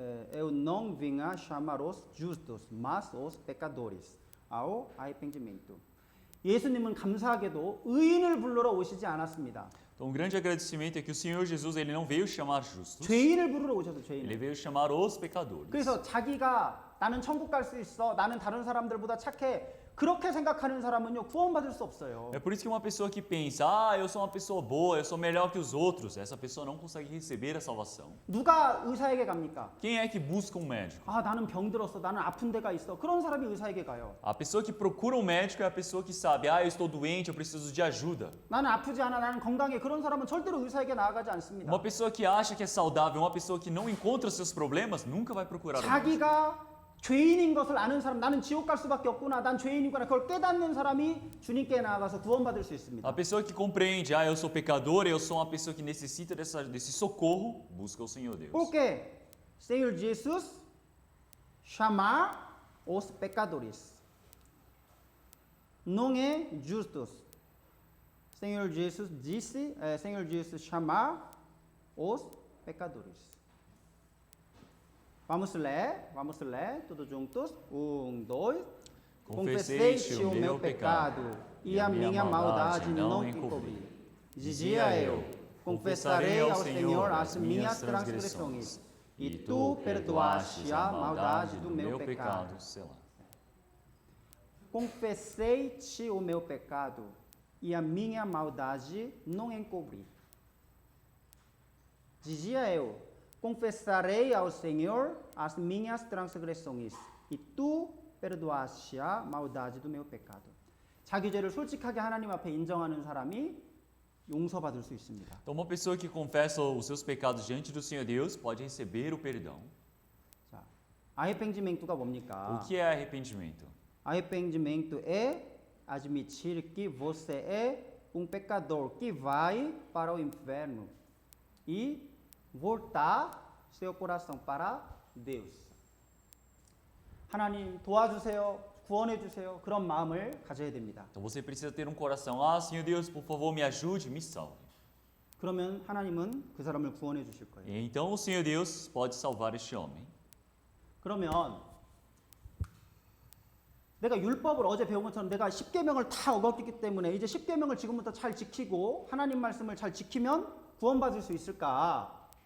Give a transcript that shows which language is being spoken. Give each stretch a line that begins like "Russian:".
Portuguese: eu não vim a chamar os justos, mas os pecadores ao arrependimento.
Korean: 예수님은 감사하게도 의인을 불러러 오시지 않았습니다.
Portuguese: Então, um grande agradecimento é que o Senhor Jesus ele não veio chamar justos,
Korean: 죄인을 부르러 오셔서
Portuguese: ele
Korean: 죄인을.
Portuguese: veio chamar os pecadores.
Korean: 그래서 자기가 나는 천국 갈 수 있어, 나는 다른 사람들보다 착해, 그렇게 생각하는 사람은요 구원받을 수 없어요.
Portuguese: É por isso que uma pessoa que pensa, ah, eu sou uma pessoa boa, eu sou melhor que os outros, essa pessoa não consegue receber a salvação.
Korean: 누가 의사에게 갑니까?
Portuguese: Quem é que busca um médico?
Korean: 아 나는 병들었어, 나는 아픈 데가 있어. 그런 사람이 의사에게 가요.
Portuguese: A pessoa que procura um médico é a pessoa que sabe, ah, eu estou doente, eu preciso de ajuda.
Korean: 나는 아프지 않아, 나는 건강해. 그런 사람은 절대로 의사에게 나아가지 않습니다.
Portuguese: Uma pessoa que acha que é saudável, uma pessoa que não encontra seus problemas, nunca vai procurar um médico.
Korean: 자기가 죄인인 것을 아는 사람, 나는 지옥 갈 수밖에 없구나, 난 죄인이구나, 그걸 깨닫는 사람이 주님께 나아가서 구원받을 수 있습니다.
Portuguese: A pessoa que compreende, ah, eu sou pecador, eu sou uma pessoa que necessita desse socorro, busca o Senhor Deus. Porque Senhor Jesus chama os pecadores, não é justos. Senhor Jesus disse, Senhor Jesus chama os pecadores. Vamos ler, todos juntos. 1, 2. Confessei-te o meu pecado e a minha maldade não encobri. Dizia eu, confessarei ao Senhor as minhas transgressões, e tu perdoaste a maldade do meu pecado. Selah. Confessei-te o meu pecado e a minha maldade não encobri. Dizia eu, confessarei ao Senhor as minhas transgressões, e tu perdoaste a maldade do meu pecado.
Korean: 자기 죄를 솔직하게 하나님 앞에 인정하는 사람이 용서받을 수 있습니다.
Portuguese: Então, uma pessoa que confessa os seus pecados diante do Senhor Deus pode receber o perdão.
Korean: 자, arrependimento 뭡니까?
Portuguese: O que é arrependimento? Arrependimento é admitir que você é um pecador que vai para o inferno e voltar seu coração para Deus.
Korean: 하나님 도와주세요, 구원해 주세요. 그런 마음을 가져야 됩니다.
Portuguese: Então você precisa ter um coração, ah, Senhor Deus, por favor, me ajude, me salve.
Korean: 그러면 하나님은 그 사람을 구원해 주실 거예요.
Portuguese: E então o Senhor Deus pode salvar este homem.
Korean: 그러면 내가 율법을 어제 배운 것처럼 내가 10계명을 다 어겼기 때문에 이제 10계명을 지금부터 잘 지키고 하나님 말씀을 잘 지키면 구원받을 수 있을까?